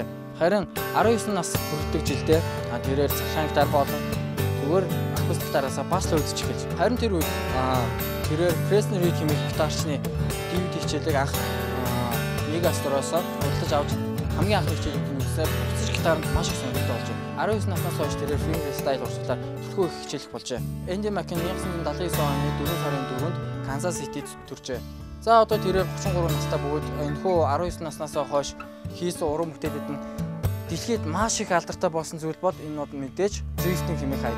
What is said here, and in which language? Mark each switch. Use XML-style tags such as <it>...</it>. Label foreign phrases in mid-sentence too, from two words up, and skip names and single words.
<mn>Харин 19 нас хүрэх жилдээ тэрээр цахилгаан гитар болон зүгээр акустик гитараасаа бас л үзэж эхэлж. Харин тэр үед тэрээр Presley Reed хэмээх гитарчны DVD хичээлийг анх Megastore-оос худалдаж авч хамгийн анхны хичээлийг үзсээр буцаж гитаранд маш их сонирхолтой болж байна. 19 наснаас хойш тэрээр</mn> <en>finger style</en> <mn>урсгалаар төлхөө их хичээлэх болжээ. Энди Маки 1979 оны 4 сарын 4-нд Kansas City-д төржээ. За одоо тэрээр 33 настай бөгөөд энэхүү 19 наснаас хойш хийсэн уран бүтээлүүд нь дэлхийд маш их алдартай болсон зүйл бол энэ нь мэдээж drifting хэмээх хаяг.</mn>